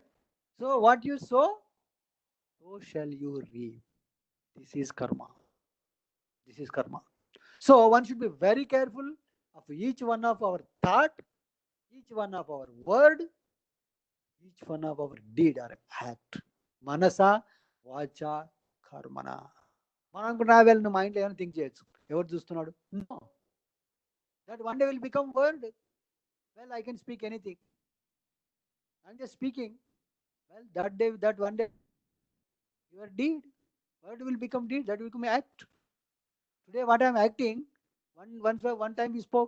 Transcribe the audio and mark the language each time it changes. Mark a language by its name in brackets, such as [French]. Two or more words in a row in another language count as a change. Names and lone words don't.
[English] So what you sow, so shall you reap. This is karma. This is karma. So one should be very careful of each one of our thought, each one of our word, each one of our deed or act. [Sanskrit] मनसा, वाचा, कर्मणा. [Telugu] మనం అనుకున్నా వెళ్ళిన మైండ్లో ఏమైనా థింక్ చేయొచ్చు. ఎవరు చూస్తున్నాడు? [English] No. That one day will become word. Well, I can speak anything. I'm just speaking. వెల్, that one day, your deed, word will become deed. That will become act. Today, what I am acting, one time we spoke.